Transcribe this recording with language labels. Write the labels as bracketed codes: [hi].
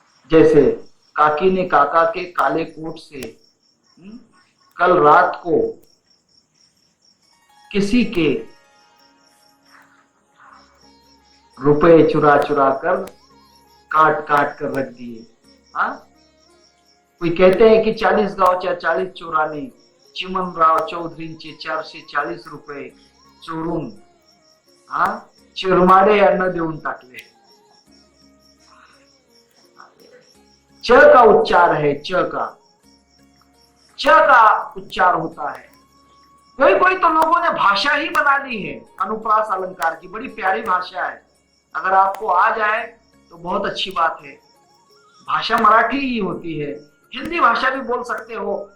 [hi] जैसे काकी ने काका के काले कोट से कल रात को किसी के रुपए चुरा चुरा कर काट काट कर रख दिए। कोई कहते हैं कि [mr] 40 गावच्या 40 चोराने चिमनराव चौधरींचे 440 रुपये चोरून चिरमाडे यांना देऊन टाकले। [hi] च का उच्चार है, च का उच्चार होता है। कोई कोई तो लोगों ने भाषा ही बना ली है अनुप्रास अलंकार की, बड़ी प्यारी भाषा है। अगर आपको आ जाए तो बहुत अच्छी बात है। भाषा मराठी ही होती है, हिंदी भाषा भी बोल सकते हो।